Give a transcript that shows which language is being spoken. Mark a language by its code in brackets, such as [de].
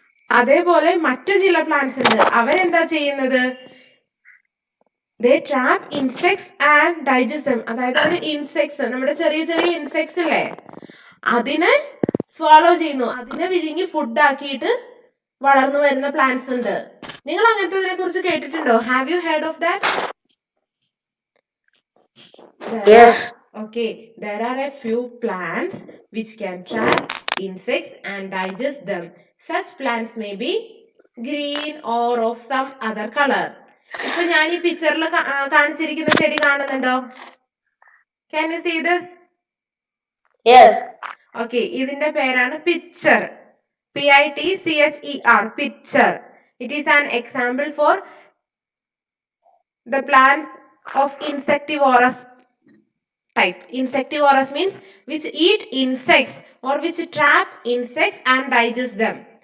[ml] അതേപോലെ മറ്റു ചില പ്ലാന്റ്സ് ഉണ്ട്, അവരെന്താ ചെയ്യുന്നത്, [en] they trap insects and digest them. [ml] അതായത് ഒരു ഇൻസെക്ട്സ്, നമ്മുടെ ചെറിയ ചെറിയ ഇൻസെക്ട്സ് ഇല്ലേ, അതിനെ swallow ചെയ്യുന്നു, അതിനെ വിഴുങ്ങി ഫുഡ് ആക്കിയിട്ട് വളർന്നു വരുന്ന പ്ലാന്റ്സ് ഉണ്ട്. നിങ്ങൾ അങ്ങനത്തെ കുറിച്ച് കേട്ടിട്ടുണ്ടോ? [en] Have you heard of that? Yes. Okay, there are a few plants which can trap insects and digest them. Such plants may be green or of some other color. [ml] ഇപ്പൊ ഞാൻ ഈ പിക്ചറിൽ കാണിച്ചിരിക്കുന്ന ചെടി കാണുന്നുണ്ടോ? [en] Can you see this? Yes. [ml] Okay, ഇതിന്റെ പേരാണ് pitcher. [en] Pitcher. Pitcher. It is an example for the plants of insectivorous type. Insectivorous means which eat insects or which trap insects and digest them.